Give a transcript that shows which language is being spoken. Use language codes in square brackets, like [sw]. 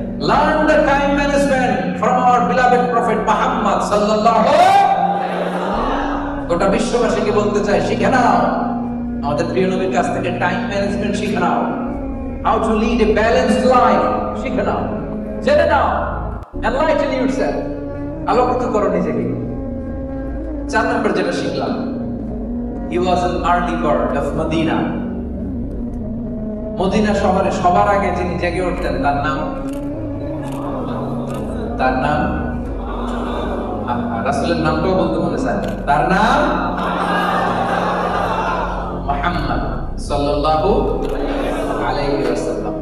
[en] Learn the time management from our beloved Prophet Muhammad sallallahu [bn] গোটা বিশ্ববাসীকে বলতে চাই, শিখে নাও আমাদের প্রিয় নবীর কাছ থেকে টাইম ম্যানেজমেন্ট শিখে নাও, [en] how to lead a balanced life [bn] শিখে নাও, জেনে নাও, [en] enlighten yourself, [bn] আলোকিত করো নিজেকে। 4 নম্বর যেটা শিখলাম, [en] he was an early bird of Medina। [bn] Medina শহরে সবার আগে যিনি জেগে উঠতেন তার নাম রাসূলের নামটাও বলতে মনে চায়, তার নাম মুহাম্মদ সাল্লাল্লাহু আলাইহি ওয়াসাল্লাম।